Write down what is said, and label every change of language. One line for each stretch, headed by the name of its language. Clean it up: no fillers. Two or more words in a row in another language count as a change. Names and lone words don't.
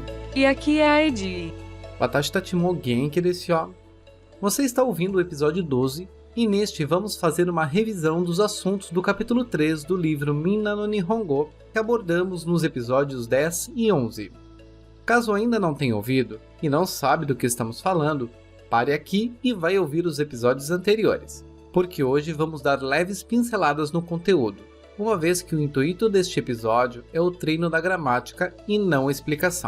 Portuguese: E aqui é a Edi.
Japanese: 私たちも元気ですよ.
Portuguese: Você está ouvindo o episódio 12 e neste vamos fazer uma revisão dos assuntos do capítulo 3 do livro Minna no Nihongo que abordamos nos episódios 10 e 11. Caso ainda não tenha ouvido e não sabe do que estamos falando, pare aqui e vai ouvir os episódios anteriores, porque hoje vamos dar leves pinceladas no conteúdo, uma vez que o intuito deste episódio é o treino da gramática e não a explicação.